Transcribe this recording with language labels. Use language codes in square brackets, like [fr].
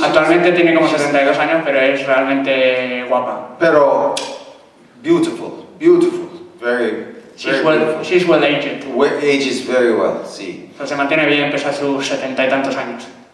[es] Actualmente tiene como 72 años, pero es realmente guapa. [en] Pero beautiful, beautiful, very. She's well aged. Ages very well. Sí. [es] So, se mantiene bien pese a sus 70 y tantos años.